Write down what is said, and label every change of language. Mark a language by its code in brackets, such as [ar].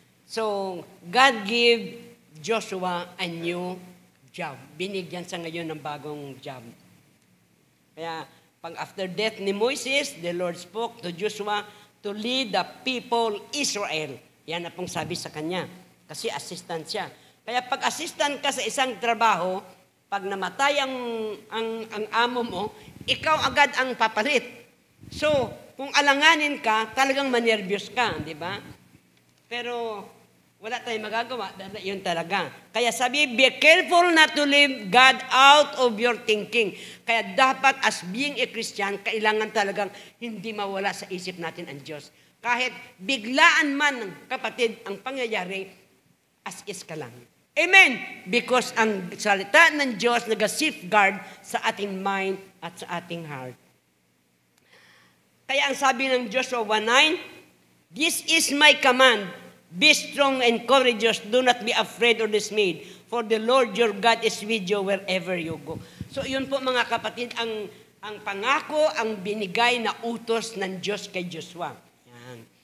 [en] So, God gave Joshua a new job. [tl] Binigyan sa ngayon ng bagong job. Kaya, pag [en] after death ni Moses, the Lord spoke to Joshua to lead the people Israel. [tl] Yan na pong sabi sa kanya. Kasi assistant siya. Kaya pag assistant ka sa isang trabaho, pag namatay ang amo mo, ikaw agad ang papalit. So, kung alanganin ka, talagang manervyos ka, di ba? Pero wala tayong magagawa, dahil yun talaga. Kaya sabi, [en] be careful not to leave God out of your thinking. [tl] Kaya dapat [en] as being a Christian, [tl] kailangan talagang hindi mawala sa isip natin ang Diyos. Kahit biglaan man, kapatid, ang pangyayari, as is ka lang. Amen! Because ang salita ng Diyos nag-safeguard sa ating mind at sa ating heart. Kaya ang sabi ng [en] Joshua 1:9, this is my command, be strong and courageous, do not be afraid or dismayed, for the Lord your God is with you wherever you go. [tl] So yun po mga kapatid, ang pangako, ang binigay na utos ng Diyos kay Joshua. Yan.